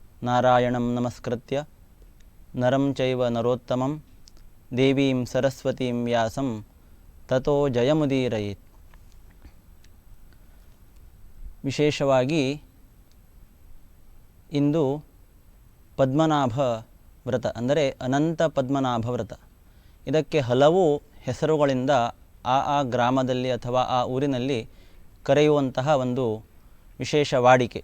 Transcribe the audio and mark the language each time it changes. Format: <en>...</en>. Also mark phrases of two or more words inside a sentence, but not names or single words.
<sa>ನಾರಾಯಣಂ ನಮಸ್ಕೃತ್ಯ ನರಂ ಚೈವ ನರೋತ್ತಮಂ ದೇವೀಂ ಸರಸ್ವತೀಂ ವ್ಯಾಸಂ ತತೋ ಜಯಮುದೀರಯೇತ್.</sa> <kn>ವಿಶೇಷವಾಗಿ ಇಂದು ಪದ್ಮನಾಭ ವ್ರತ ಅಂದರೆ ಅನಂತ ಪದ್ಮನಾಭ ವ್ರತ. ಇದಕ್ಕೆ ಹಲವು ಹೆಸರುಗಳಿಂದ ಆ ಗ್ರಾಮದಲ್ಲಿ ಅಥವಾ ಆ ಊರಿನಲ್ಲಿ ಕರೆಯುವಂತಹ ಒಂದು ವಿಶೇಷ ವಾಡಿಕೆ.</kn>